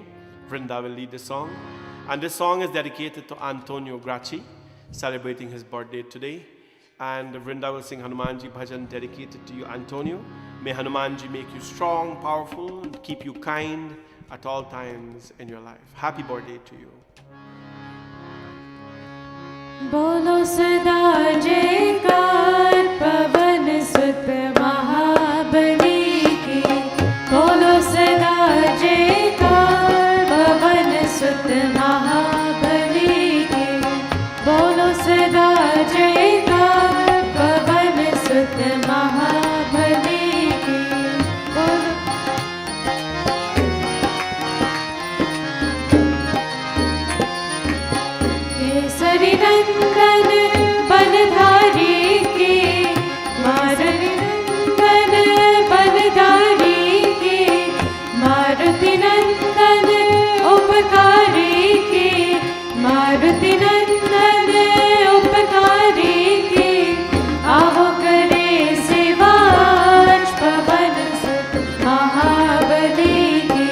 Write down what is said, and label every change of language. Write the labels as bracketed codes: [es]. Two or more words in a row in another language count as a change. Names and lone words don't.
[en] Vrinda will lead the song. And this song is dedicated to Antonio Gracchi, celebrating his birthday today. And Vrinda will sing Hanumanji bhajan dedicated to you, Antonio. May Hanumanji make you strong, powerful, and keep you kind at all times in your life. Happy birthday to you. [hi] बोलो सदा जयकार पवन सुत महाबली की. बोलो सदा जयकार पवन सुत महाबली की. बोलो सदा जयकार पवन सुत महाबली की. केसरी नंदन बनधारी की, मारुति नंदन बनधारी की, मारुति नंदन उपकारी की, मारुति नंदन उपकारी की, आओ करे सेवा पवन सुत महाबली की।